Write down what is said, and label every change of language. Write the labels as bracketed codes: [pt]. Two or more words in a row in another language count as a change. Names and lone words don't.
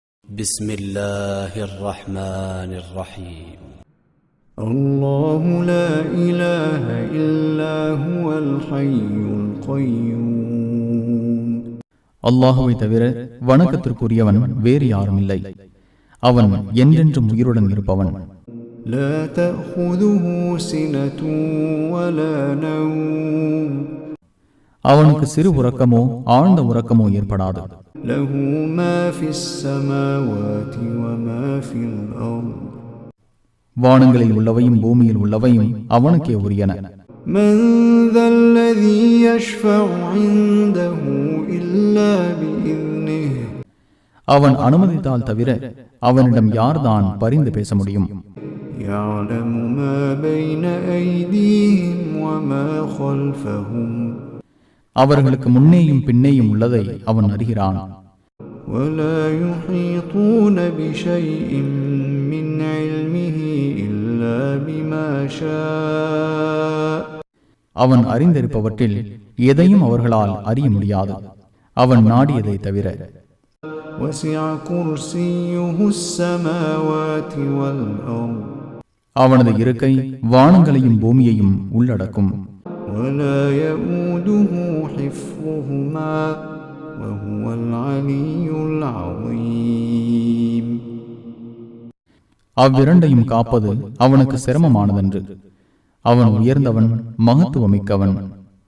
[ar] بسم الله الرحمن الرحيم الله لا إله إلا هو الحي القيوم [ta] அல்லாஹுவை தவிர வணக்கத்திற்குரியவன் வேறு யாரும் இல்லை. அவன் என்றென்றும் உயிருடன் இருப்பவன். [ar] لا تأخذه سنة ولا نوم [ta] அவனுக்கு சிறு உறக்கமோ ஆழ்ந்த உறக்கமோ ஏற்படாது. [ar] له ما في السماوات وما في الأرض [ta] வானங்களில் உள்ளவையும் பூமியில் உள்ளவையும் அவனுக்கே உரியன. [ar] من ذا الذي يشفع عنده إلا بإذنه [ta] அவன் அனுமதித்தால் தவிர அவனிடம் யார்தான் பரிந்து பேச முடியும்? [ar] يعلم ما بين أيديهم وما خلفهم [ta] அவர்களுக்கு முன்னேயும் பின்னேயும் உள்ளதை அவன் அறிகிறான். [ar] ولا يحيطون بشيء من علمه إلا بما شاء [ta] அவன் அறிந்திருப்பவற்றில் எதையும் அவர்களால் அறிய முடியாது, அவன் நாடியதை தவிர. [ar] وسع كرسيه السماوات والأرض [ta] அவனது இருக்கை வானங்களையும் பூமியையும் உள்ளடக்கும். [ar] ولا يؤوده حفظهما وهو العلي العظيم [ta] அவ்விரண்டையும் காப்பது அவனுக்கு சிரமமானதன்று. அவன் உயர்ந்தவன், மகத்துவமிக்கவன்.